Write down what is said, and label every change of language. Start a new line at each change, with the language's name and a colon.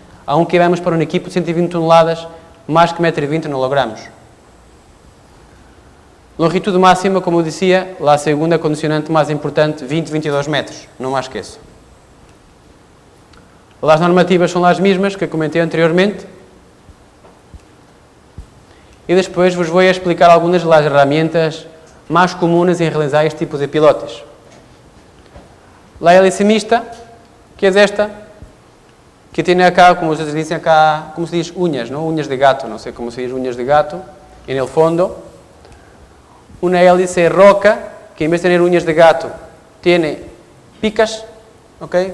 Spanish: Aunque vamos para un equipo de 120 toneladas, más que 1,20 m no logramos. Longitud máxima, como decía, la segunda condicionante más importante, 20-22 metros, no más que eso. Las normativas son las mismas que comentei anteriormente.
Portuguese: E depois vos vou explicar algumas das herramientas mais comuns em realizar este tipo de pilotes.
Spanish: La hélice mixta, que es esta, que tiene acá, como ustedes dicen acá, como se dice, uñas, ¿no? Uñas de gato, no sé cómo se dice, uñas de gato, en el fondo. Una hélice roca, que en vez de tener uñas de gato, tiene picas, ¿ok?